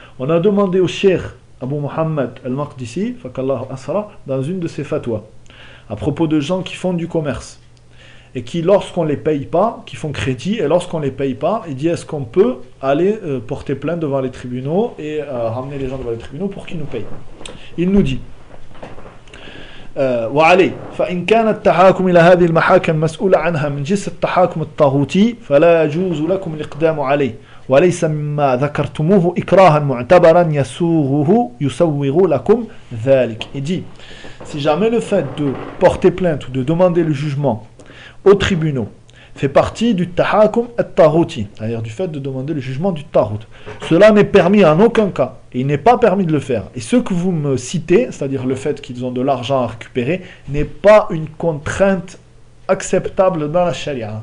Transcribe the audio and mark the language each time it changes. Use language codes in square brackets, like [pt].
[fr] On a demandé au Cheikh Abu Mohammed al-Maqdisi, faqallahu asra, dans une de ses fatwas, à propos de gens qui font du commerce, et qui, lorsqu'on ne les paye pas, qui font crédit, et lorsqu'on ne les paye pas, il dit, est-ce qu'on peut aller porter plainte devant les tribunaux et ramener les gens devant les tribunaux pour qu'ils nous payent? Il nous dit, [ar] وعلي فإن كان التحاكم إلى هذه المحاكم مسؤول عنها من جنس التحاكم الطاغوتي فلا يجوز لكم الإقدام عليه وليس مما ذكرتموه إكراها معتبرا يسوغه يسوغ لكم ذلك. [fr] Il dit, si jamais le fait de porter plainte ou de demander le jugement au tribunal fait partie du tahakum al-taghuti, c'est-à-dire du fait de demander le jugement du taghut, cela n'est permis en aucun cas, et il n'est pas permis de le faire. Et ce que vous me citez, c'est-à-dire le fait qu'ils ont de l'argent à récupérer, n'est pas une contrainte acceptable dans la charia.